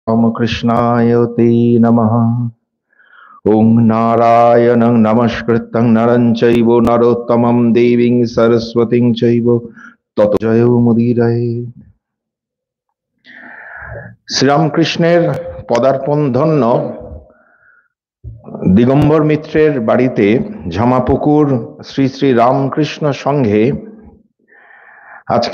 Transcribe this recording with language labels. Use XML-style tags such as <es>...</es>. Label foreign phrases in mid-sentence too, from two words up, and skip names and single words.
<sa>रामकृष्णाय ते नमः। ओं नारायणं नमस्कृतं नरं चैव नरोत्तमं देवीं सरस्वतीं चैव ततो जय मुदीरयेत्।</sa> <bn>শ্রীরামকৃষ্ণের পদার্পণ ধন্য দিগম্বর মিত্রের বাড়িতে ঝামাপুকুর শ্রী শ্রী রামকৃষ্ণ সংঘে আজকে</bn>